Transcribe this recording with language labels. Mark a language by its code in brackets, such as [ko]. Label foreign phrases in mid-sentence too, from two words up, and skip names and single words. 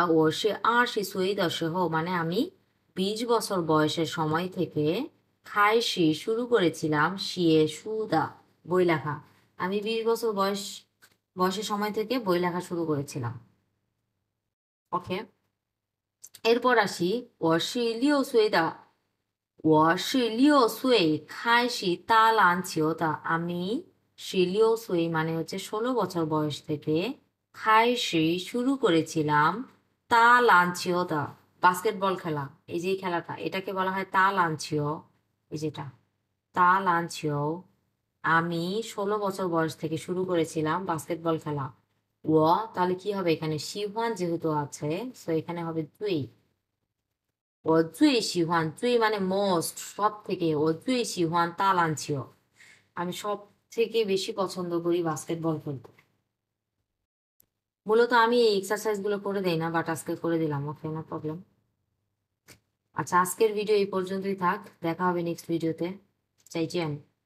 [zh] 我二十岁的时候 [bn] মানে আমি 20 বছর বয়সের সময় থেকে শুরু করেছিলাম [zh] 写书的, [bn] বই লেখা। আমি 20 বছর বয়সের সময় থেকে বই লেখা শুরু করেছিলাম। ওকে, এরপর আসি [zh] 我是6岁的我是6岁开始打篮球的, [bn] আমি 16 岁 মানে হচ্ছে 16 বছর বয়স থেকে শুরু করেছিলাম [zh] 打篮球的, [bn] বাস্কেটবল খেলা। এই যে এই খেলাটা, এটাকে বলা হয় [zh] 打篮球. [bn] এই যেটা [zh] 打篮球, [bn] আমি 16 বছর বয়স থেকে শুরু করেছিলাম বাস্কেটবল খেলা। ও, তাহলে কি হবে এখানে, শিহান যেহেতু আছে, তো এখানে হবে তুই। [zh] 我最喜欢, [bn] মানে মোস্ট, সব থেকে, [zh] 我最喜欢打篮球, [bn] আমি সব থেকে বেশি পছন্দ করি বাস্কেটবল খেলতে। মূলত আমি এই এক্সারসাইজ গুলো করে দেই না, বাট আজকে করে দিলাম। [en] Okay, no problem. [bn] আচ্ছা, আজকের ভিডিও এই পর্যন্তই থাক, দেখা হবে নেক্সট ভিডিওতে। চাইছেন?